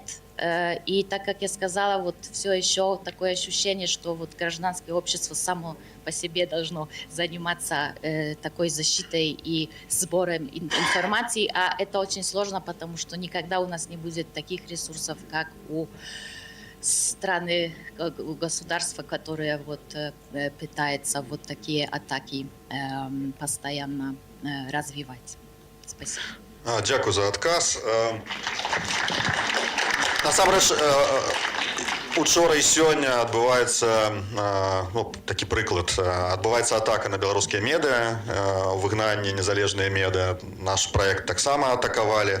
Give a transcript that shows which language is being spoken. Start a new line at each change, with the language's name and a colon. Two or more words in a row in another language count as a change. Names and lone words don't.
Russian: И так как я сказала, вот все еще такое ощущение, что вот гражданское общество само по себе должно заниматься такой защитой и сбором информации, а это очень сложно, потому что никогда у нас не будет таких ресурсов, как у страны, у государства, которые вот пытаются вот такие атаки постоянно развивать. Спасибо.
Belarusian: Дякую за адказ. Насамрэч, учора і сёння адбываецца такі прыклад. Адбываецца атака на беларускія медыа, выгнанне незалежныя медыа. Наш праект таксама атакавалі.